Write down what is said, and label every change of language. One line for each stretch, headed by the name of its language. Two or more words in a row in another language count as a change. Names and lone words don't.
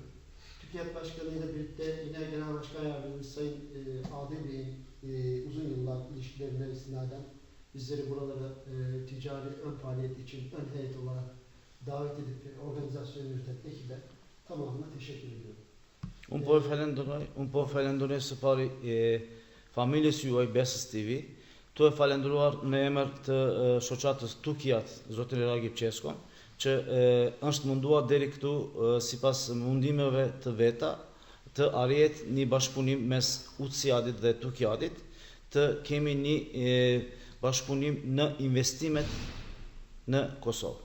Turkish: TÜKİAD Başkanı ile birlikte yine Genel Başkan Yardımcısı Sayın Adil Bey'in uzun yıllar ilişkilerine istinaden bizleri buralara ticari ön faaliyet için ön heyet olarak davet edip organizasyon yürüten ekibe tamamına teşekkür ediyorum.
Albanian: Un po falenderoj së pari familjes juaj Besës TV. Tu e falendruar në emër të shoqatës TÜKİAD, zotin Ragip Çesko, që është munduar deri këtu sipas mundimeve të veta të arrihet një bashkëpunim mes UCIAD-it dhe TÜKİAD-it, të kemi një bashkëpunim në investimet në Kosovë.